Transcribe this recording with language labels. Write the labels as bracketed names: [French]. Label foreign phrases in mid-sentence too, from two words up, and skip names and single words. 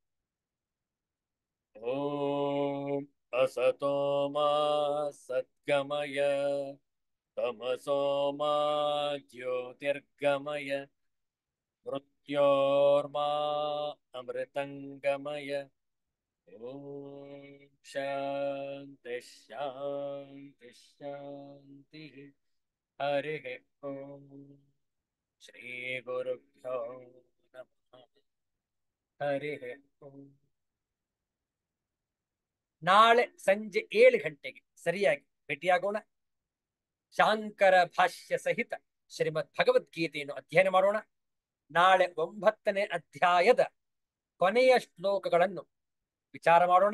[Sanskrit] ಓಂ ಅಸತೋ ಮಾ ಸದ್ಗಮಯ ತಮಸೋ ಮಾ ಜ್ಯೋತಿರ್ಗಮಯ ಮೃತ್ಯೋರ್ಮಾ ಅಮೃತಂಗಮಯ. ಓಂ ಶಾಂತಿ ಶಾಂತಿ ಶಾಂತಿ. ಹರಿ ಓಂ. ಶ್ರೀ ಗುರುಭ್ಯೋ ನಮಃ. ಹರಿ ಓಂ. [Kannada] ನಾಳೆ ಸಂಜೆ 7 ಗಂಟೆಗೆ ಸರಿಯಾಗಿ ಭೇಟಿಯಾಗೋಣ. ಶಾಂಕರ ಭಾಷ್ಯ ಸಹಿತ ಶ್ರೀಮದ್ ಭಗವದ್ಗೀತೆಯನ್ನು ಅಧ್ಯಯನ ಮಾಡೋಣ. ನಾಳೆ 9ನೇ ಅಧ್ಯಾಯದ ಕೊನೆಯ ಶ್ಲೋಕಗಳನ್ನು ವಿಚಾರ ಮಾಡೋಣ.